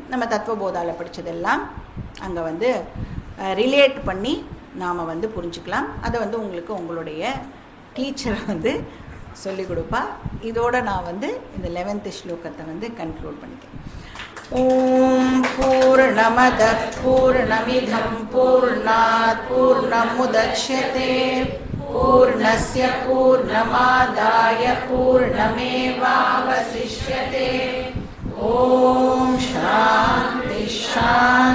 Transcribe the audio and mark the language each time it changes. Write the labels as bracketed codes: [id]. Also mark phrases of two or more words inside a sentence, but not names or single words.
[ta] நம்ம தத்துவபோதால படித்ததெல்லாம் அங்கே வந்து ரிலேட் பண்ணி நாம் வந்து புரிஞ்சுக்கலாம். அதை வந்து உங்களுக்கு உங்களுடைய டீச்சரை வந்து சொல்லிக் கொடுப்பா. இதோட நான் வந்து இந்த 11th ஸ்லோகத்தை வந்து கன்க்ளூட் பண்ணிக்கிறேன். [sa] ॐ पूर्णमदः पूर्णमिदं पूर्णात् पूर्णमुदच्यते पूर्णस्य पूर्णमादाय पूर्णमेवावशिष्यते. ॐ शान्ति शान्ति.